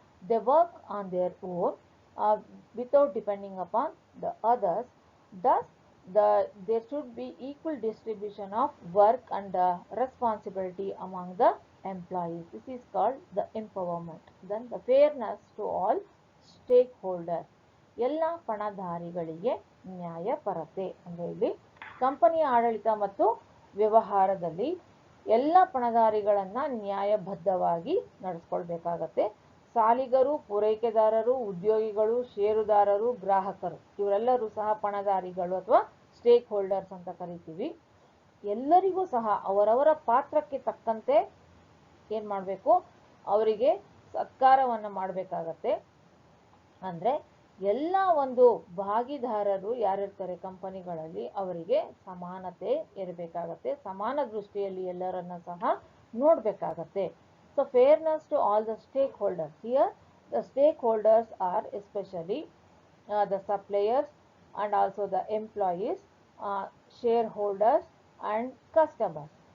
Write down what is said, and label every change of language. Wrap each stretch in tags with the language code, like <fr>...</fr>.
<en>They work on their own without depending upon the others. Thus, there should be equal distribution of work and responsibility among the employees. This is called the empowerment. Then the fairness to all stakeholders.</en> <kn>ಎಲ್ಲ ಪಣಧಾರಿಗಳಿಗೆ ನ್ಯಾಯಪರತೆ ಅಂದರೆ ಇಲ್ಲಿ ಕಂಪನಿಯ ಆಡಳಿತ ಮತ್ತು ವ್ಯವಹಾರದಲ್ಲಿ ಎಲ್ಲ ಪಣಧಾರಿಗಳನ್ನು ನ್ಯಾಯಬದ್ಧವಾಗಿ ನಡೆಸ್ಕೊಳ್ಬೇಕಾಗತ್ತೆ. ಸಾಲಿಗರು, ಪೂರೈಕೆದಾರರು, ಉದ್ಯೋಗಿಗಳು, ಷೇರುದಾರರು, ಗ್ರಾಹಕರು ಇವರೆಲ್ಲರೂ ಸಹ ಪಣಧಾರಿಗಳು ಅಥವಾ ಸ್ಟೇಕ್ ಹೋಲ್ಡರ್ಸ್ ಅಂತ ಕರಿತೀವಿ. ಎಲ್ಲರಿಗೂ ಸಹ ಅವರವರ ಪಾತ್ರಕ್ಕೆ ತಕ್ಕಂತೆ ಏನು ಮಾಡಬೇಕು, ಅವರಿಗೆ ಸತ್ಕಾರವನ್ನು ಮಾಡಬೇಕಾಗತ್ತೆ. ಅಂದರೆ ಎಲ್ಲ ಒಂದು ಭಾಗಿದಾರರು ಯಾರಿರ್ತಾರೆ ಕಂಪನಿಗಳಲ್ಲಿ ಅವರಿಗೆ ಸಮಾನತೆ ಇರಬೇಕಾಗತ್ತೆ. ಸಮಾನ ದೃಷ್ಟಿಯಲ್ಲಿ ಎಲ್ಲರನ್ನ ಸಹ ನೋಡಬೇಕಾಗತ್ತೆ.</kn> <en>So fairness to all the stakeholders. Here the stakeholders are especially the suppliers and also the employees, shareholders and customers.</en>